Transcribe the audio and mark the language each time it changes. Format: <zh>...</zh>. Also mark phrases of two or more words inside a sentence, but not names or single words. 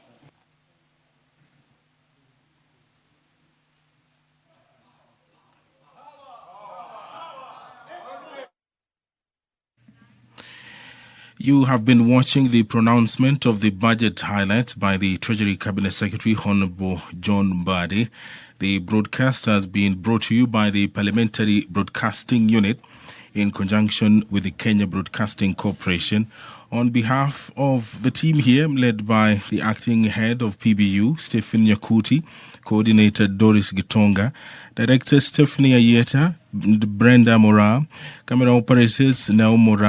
<en>You have been watching the pronouncement of the budget highlights by the Treasury Cabinet Secretary, Honorable John Mbadi. The broadcast has been brought to you by the Parliamentary Broadcasting Unit in conjunction with the Kenya Broadcasting Corporation. On behalf of the team here, led by the acting head of PBU, Stephen Nyakuti, coordinator Doris Gitonga, director Stephanie Ayeta, Brenda Mora, camera operators Nao Mora,</en>